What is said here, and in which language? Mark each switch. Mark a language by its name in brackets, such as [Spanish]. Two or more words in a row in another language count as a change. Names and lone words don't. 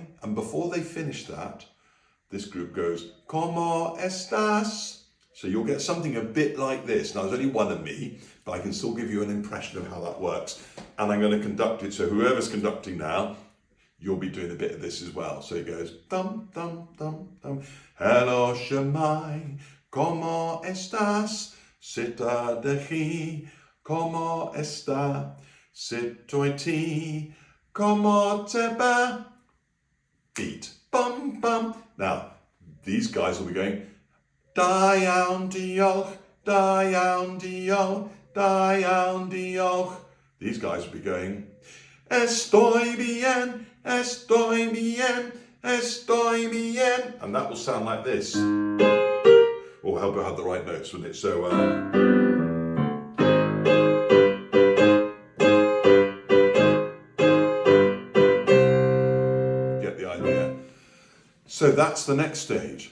[English] And before they finish that, this group goes, [Spanish] Cómo estás? [English] So you'll get something a bit like this. Now, there's only one of me, but I can still give you an impression of how that works. And I'm going to conduct it, so whoever's conducting now, you'll be doing a bit of this as well. So it goes, dum, dum, dum, dum. [Welsh] Helo, Shwmae, [Spanish] cómo estás? [Welsh] Sut ydych chi? [Spanish] Cómo está? [Welsh] Sut wyt ti? [Spanish] Cómo te va? [English] Beat. Bum, bum. Now, these guys will be going, [Welsh] da iawn, diolch, da iawn, diolch, da iawn, diolch. [English] These guys will be going, [Spanish] estoy bien, estoy bien, estoy bien. [English] And that will sound like this. Or help I have the right notes, wouldn't it? So, get the idea. So that's the next stage.